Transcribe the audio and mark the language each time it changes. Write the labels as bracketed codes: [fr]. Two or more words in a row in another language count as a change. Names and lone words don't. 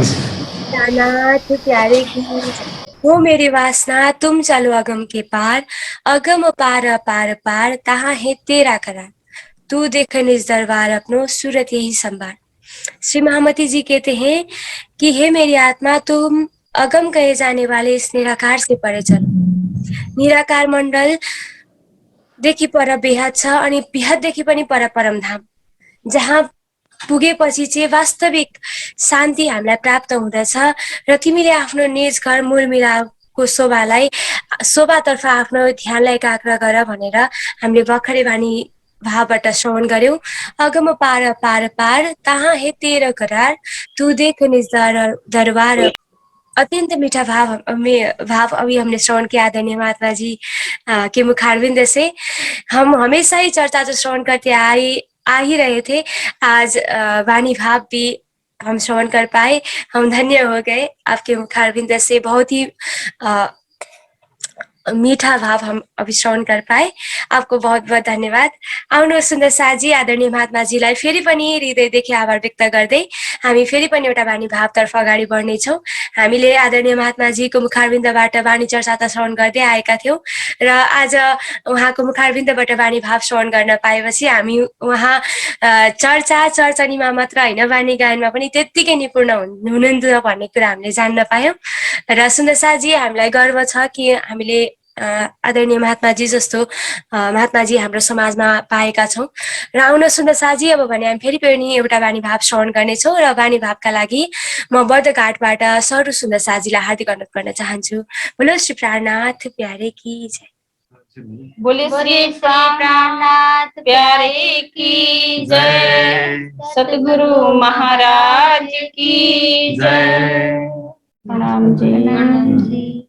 [hi] प्राणनाथ प्यारे की हो मेरी वासना तुम चलो अगम के पार, अगम पार अपार पार तहाँ है तेरा करार, तू देख निज दरबार अपनो सूरत यही संभार। श्री महामती जी कहते हैं कि हे मेरी आत्मा, तुम अगम कहे जाने वाले इस निराकार से परे चलो। [ne] निराकार मण्डल देखि पर बेहद छ अनि बेहद देखि पनि पर परमधाम, जहाँ पुगेपछि चाहिँ वास्तविक शान्ति हामीलाई प्राप्त हुँदछ र तिमीले आफ्नो निज घर मूल मिलापको शोभातर्फ आफ्नो ध्यानलाई एकाग्र गर भनेर हामीले भर्खरै वाणी भावबाट श्रवण गर्यौं। [hi] अगम पार पार पार तहाँ है तेरो करार, तू देख निज दरबार। अत्यंत मीठा भाव अभी हमने श्रवण किया आदरणीय महात्मा जी के मुखारविंद से। हम हमेशा ही चर्चा जो श्रवण करते आ ही रहे थे, आज वाणी भाव भी हम श्रवण कर पाए, हम धन्य हो गए। आपके मुखारविंद से बहुत ही मीठा भाव हम अभी श्रवण कर पाए, आपको बहुत बहुत धन्यवाद। [ne] आउनु सुन्दर साजी आदरणीय महात्माजीलाई फेरि पनि हृदयदेखि आभार व्यक्त गर्दै हामी फेरि पनि एउटा वाणी भावतर्फ अगाडि बढ्नेछौँ। हामीले आदरणीय महात्माजीको मुखारविन्दबाट वाणी चर्चा त श्रवण गर्दै आएका थियौँ र आज उहाँको मुखारविन्दबाट वाणी भाव श्रवण गर्न पाएपछि हामी उहाँ चर्चनीमा मात्र होइन, वाणी गायनमा पनि त्यत्तिकै निपुण हुनुहुन्थ्यो भन्ने कुरा हामीले जान्न पायौँ र सुन्दर साजी हामीलाई गर्व छ कि हामीले आदरणीय महात्माजी जस्तो महात्माजी हाम्रो समाजमा पाएका छौँ। र आउन सुन्दर साजी, अब भने हामी फेरि पनि एउटा वाणी भाव श्रवण गर्नेछौँ र वाणी भावका लागि म बर्दघाटबाट सरु सुन्दर साजीलाई हार्दिक अनुरोध गर्न चाहन्छु। [hi] बोलो श्री प्राणनाथ प्यारे की जय। बोले श्री प्राणनाथ प्यारे की जय। सतगुरु महाराज की जय। प्रणाम जी।